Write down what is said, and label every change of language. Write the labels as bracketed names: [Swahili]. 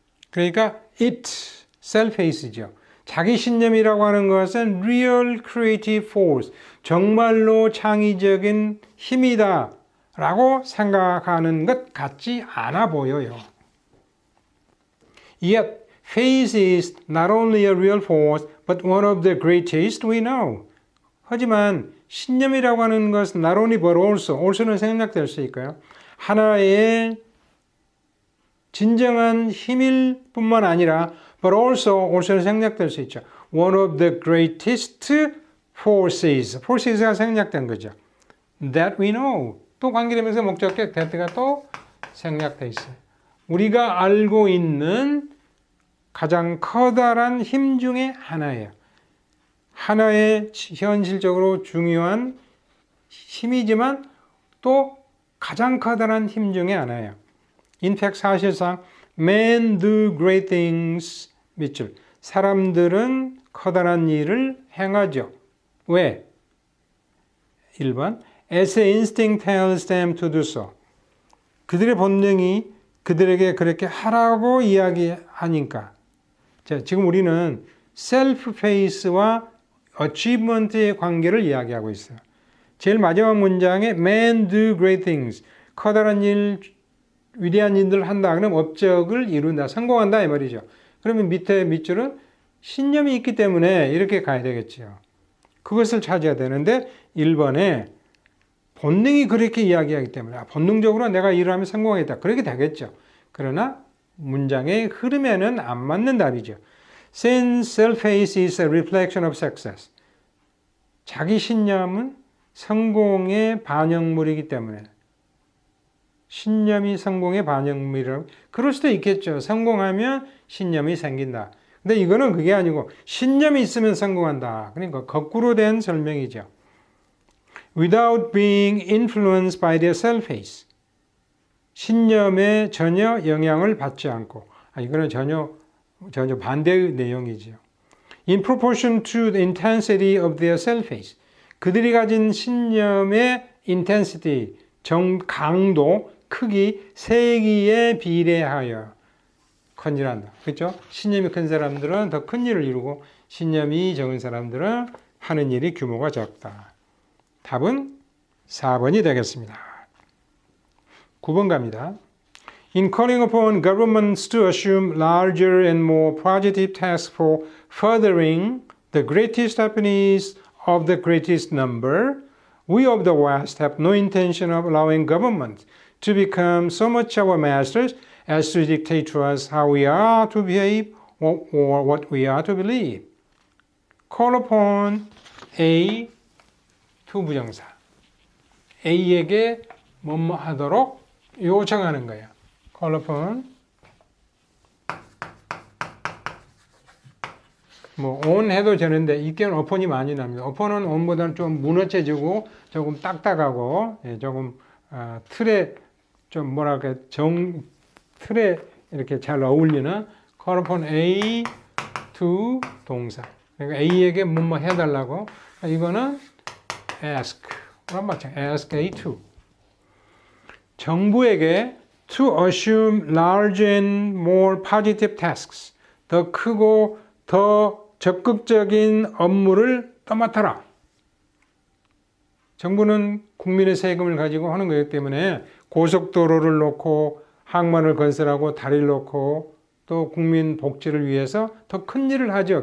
[Korean] 그러니까 it, self-face죠. 자기 신념이라고 하는 것은 [English] real creative force, [Korean] 정말로 창의적인 힘이다 라고 생각하는 것 같지 않아 보여요. [English] Yet, faith is not only a real force, but one of the greatest we know. [Korean] 하지만 신념이라고 하는 것은 [English] not only but also [Korean] 는 생략될 수 있고요. 하나의 진정한 힘일 뿐만 아니라 but also는 생략될 수 있죠. [English] One of the greatest forces가 생략된 거죠. That we know. [Korean] 또 관계되면서 목적격 that가 또 생략돼 있어요. 우리가 알고 있는 가장 커다란 힘 중에 하나예요. 하나의 현실적으로 중요한 힘이지만 또 가장 커다란 힘 중에 하나예요. [English] In fact, [Korean] 사실상 [English] men do great things [Korean] 밑줄. 사람들은 커다란 일을 행하죠. 왜? [English] 1번 As instinct tells them to do so. [Korean] 그들의 본능이 그들에게 그렇게 하라고 이야기하니까. 자, 지금 우리는 self-face와 achievement의 관계를 이야기하고 있어요. 제일 마지막 문장에 [English] men do great things. [Korean] 커다란 일, 위대한 일들 한다. 그러면 업적을 이룬다. 성공한다 이 말이죠. 그러면 밑에 밑줄은 신념이 있기 때문에 이렇게 가야 되겠죠. 그것을 찾아야 되는데 1번에 본능이 그렇게 이야기하기 때문에 본능적으로 내가 일을 하면 성공하겠다. 그렇게 되겠죠. 그러나 문장의 흐름에는 안 맞는 답이죠. [English] Since self-faith is a reflection of success. [Korean] 자기 신념은 성공의 반영물이기 때문에 신념이 성공의 반영물이라고 그럴 수도 있겠죠. 성공하면 신념이 생긴다. 근데 이거는 그게 아니고 신념이 있으면 성공한다. 그러니까 거꾸로 된 설명이죠. [English] Without being influenced by their self-faith. [Korean] 신념에 전혀 영향을 받지 않고 이거는 전혀 반대의 내용이죠. [English] In proportion to the intensity of their self-faith. [Korean] 그들이 가진 신념의 intensity, 강도, 크기, 세기에 비례하여 컨질한다. 그렇죠? 신념이 큰 사람들은 더 큰 일을 이루고 신념이 적은 사람들은 하는 일이 규모가 적다. 답은 4번이 되겠습니다. 9번 갑니다. [English] In calling upon governments to assume larger and more positive tasks for furthering the greatest happiness of the greatest number, we of the West have no intention of allowing government to become so much our masters as to dictate to us how we are to behave or what we are to believe. Call upon A to 부정사. [Korean] A에게 뭐뭐 하도록 요청하는 거예요. Call upon 뭐 on 해도 되는데 이때는 upon이 많이 납니다. upon은 on보다는 좀 무너져지고 조금 딱딱하고 조금 틀에 좀 뭐랄까 틀에 이렇게 잘 어울리는 call upon A to 동사. 그러니까 A에게 뭐뭐 해달라고. 이거는 [English] ask. ask A to. [Korean] 정부에게 [English] to assume large and more positive tasks. [Korean] 더 크고 더 적극적인 업무를 떠맡아라. 정부는 국민의 세금을 가지고 하는 거기 때문에 고속도로를 놓고 항만을 건설하고 다리를 놓고 또 국민 복지를 위해서 더 큰 일을 하죠.